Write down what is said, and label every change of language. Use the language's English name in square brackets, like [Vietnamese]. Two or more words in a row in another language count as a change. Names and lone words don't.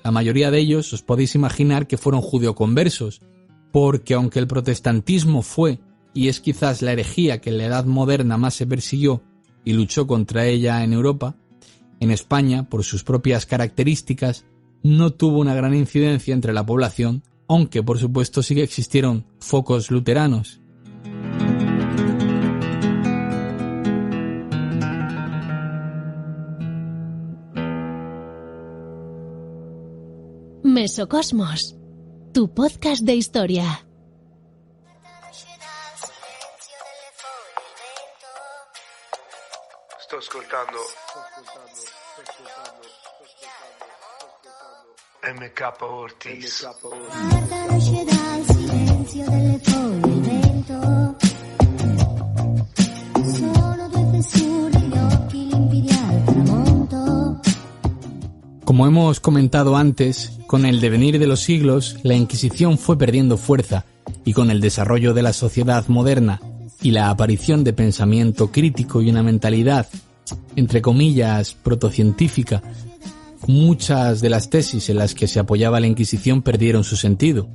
[Spanish] La mayoría de ellos os podéis imaginar que fueron judeoconversos, porque aunque el protestantismo fue y es quizás la herejía que en la Edad Moderna más se persiguió y luchó contra ella en Europa, en España, por sus propias características, no tuvo una gran incidencia entre la población, aunque por supuesto sí que existieron focos luteranos. Mesocosmos, tu podcast de historia. [Italian] Sto ascoltando MK Ortiz. Guarda nasce dal silenzio delle foglie il vento. Sono due fessure, gli occhi limpidi al tramonto. [Spanish] Como hemos comentado antes, con el devenir de los siglos, la Inquisición fue perdiendo fuerza y con el desarrollo de la sociedad moderna y la aparición de pensamiento crítico y una mentalidad, entre comillas, protocientífica, muchas de las tesis en las que se apoyaba la Inquisición perdieron su sentido.